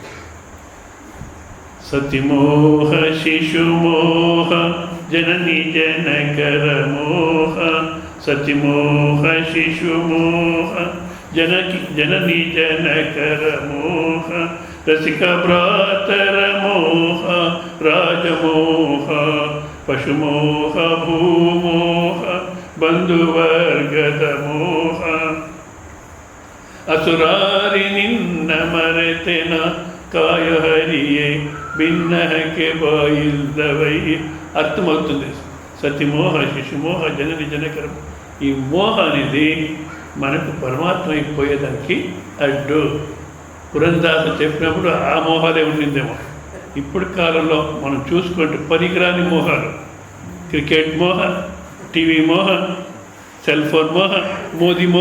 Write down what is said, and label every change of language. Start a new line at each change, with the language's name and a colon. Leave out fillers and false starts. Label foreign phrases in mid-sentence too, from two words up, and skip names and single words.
Kannada: ಸತಿಮೋಹ ಶಿಶುಮೋಹ ಜನನಿ ಜನಕರ ಮೋಹ, ಸತಿಮೋಹ ಶಿಶುಮೋಹ ಜನನಿ ಜನಕರ ಮೋಹ, ರಸಿಕ ಭ್ರಾತರ ಮೋಹ ರಾಜಮೋಹ, ಪಶುಮೋಹ ಭೂಮೋಹ ಬಂಧುವರ್ಗದ ಮೋಹ ಅಸುರಾರಿ ನಿನ್ನ ಮರೆತೆನ ಕಾಯ ಹರಿಯೇ ಭಿನ್ನಹಕ್ಕೆ ಬಾಯಿಲ್ದವೈ.
Telugu: అర్థమవుతుంది.
Kannada: ಸತಿಮೋಹ ಶಿಶುಮೋಹ ಜನನಿ ಜನಕರಂ.
Telugu: ఈ మోహ అనేది మనకు పరమాత్మ అయిపోయేదానికి అడ్డు. పురంధరదాస చెప్పినప్పుడు ఆ మోహాలే ఉండిందేమో. ఇప్పుడు కాలంలో మనం చూసుకుంటే పనికిరాని మోహాలు, క్రికెట్ మోహ, టీవీ మోహ,
English: cell phone
Telugu: మోహ, మోదీ మోహ.